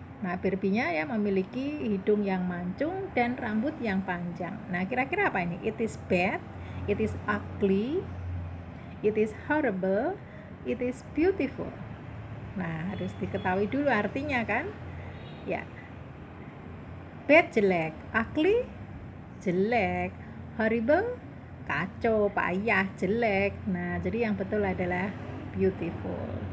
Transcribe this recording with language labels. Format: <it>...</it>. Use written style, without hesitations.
<id>Nah, Barbie-nya ya memiliki hidung yang mancung dan rambut yang panjang. Nah, kira-kira apa ini?</id> <en>It is bad, it is ugly, it is horrible, it is beautiful.</en> <id>Nah, harus diketahui dulu artinya kan? Ya. Bad jelek, ugly jelek, horrible kacau, payah, jelek. Nah, jadi yang betul adalah beautiful.</id>